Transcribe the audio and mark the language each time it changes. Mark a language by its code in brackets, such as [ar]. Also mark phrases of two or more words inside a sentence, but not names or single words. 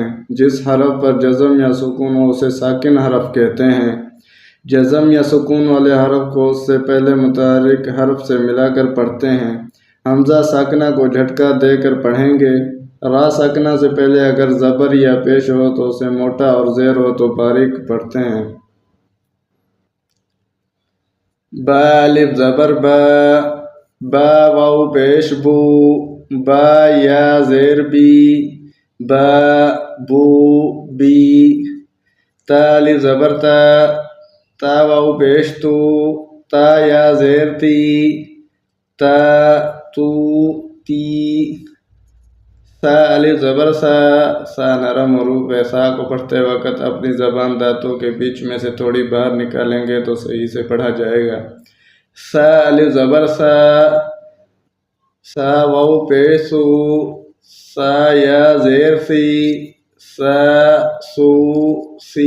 [ur] جس حرف پر جزم یا سکون ہو اسے ساکن حرف کہتے ہیں۔ جزم یا سکون والے حرف کو اس سے پہلے متحرک حرف سے ملا کر پڑھتے ہیں۔ حمزہ ساکنہ کو جھٹکا دے کر پڑھیں گے۔ را ساکنہ سے پہلے اگر زبر یا پیش ہو تو اسے موٹا اور زیر ہو تو باریک پڑھتے ہیں۔ با الف زبر با، با واو پیش بو، با یا زیر بی، با بو بی۔ تا الف زبر تا، تا واو پیش تو، تا یا زیر تی، تا تو تی۔ سا الف زبر سا، سا نرم حروف ہے، سا کو پڑھتے وقت اپنی زبان دانتوں کے بیچ میں سے تھوڑی باہر نکالیں گے تو صحیح سے پڑھا جائے گا۔ سا الف زبر سا، سا واو پیش سو، سا یا زیر سی، سا سو سی۔